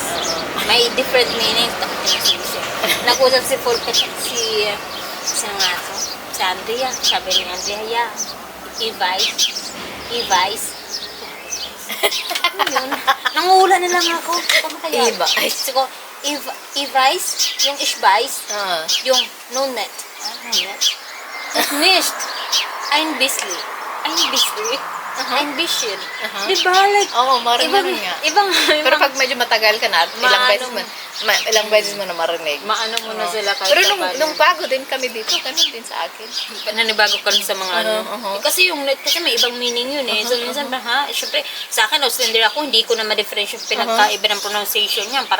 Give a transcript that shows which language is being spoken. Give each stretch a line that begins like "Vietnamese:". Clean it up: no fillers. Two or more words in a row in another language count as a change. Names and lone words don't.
Filipino: May different meaning. Nag-usap si Fulke, si Andrea. Sabi ni Andrea, E-Vice. Ano yun? Nanguhula na lang ako. Ano kaya? E-Vice. Sabi ko,
German: Ich weiß,
Filipino: yung
German: ich weiß, Ah.
Filipino: yung no net. Ano net?
German: Nicht. Ein bisschen. Ein bisschen. Ein bisschen.
Filipino: Diba? Like, Oo, marinig nga. Ibang, Pero pag medyo matagal ka na, Maano ilang beses mo na marinig. maano mo na sila kahit Pero paano. nung bago din kami dito, ganun din sa akin. Nanibago ka rin sa mga ano. Eh, kasi yung net, kasi may ibang meaning yun eh. So, minsan, syempre, sa akin, Auslander ako, hindi ko na ma-differentiate yung pinagkaiba ng pronunciation niya.